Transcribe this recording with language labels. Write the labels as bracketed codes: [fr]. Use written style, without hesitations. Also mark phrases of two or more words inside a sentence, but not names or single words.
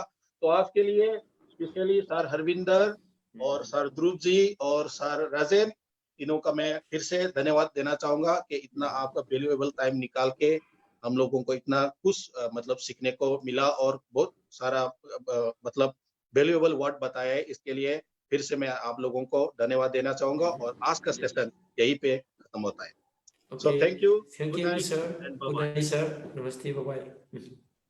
[hi] तो आज के लिए स्पेशली सर हरविंदर और सर ध्रुव जी और सर राजेन, तीनों का मैं फिर से धन्यवाद देना चाहूंगा कि इतना आपका [en] valuable time [hi] निकाल के हम लोगों को इतना कुछ मतलब सीखने को मिला और बहुत सारा मतलब [en] valuable word [hi] बताया है। इसके लिए फिर से मैं आप लोगों को धन्यवाद देना चाहूंगा, और आज का सेशन यहीं पे खत्म होता है। [en] So thank you. Thank Good you, night sir. and Good bye-bye. night, sir. Namaste. Bye bye.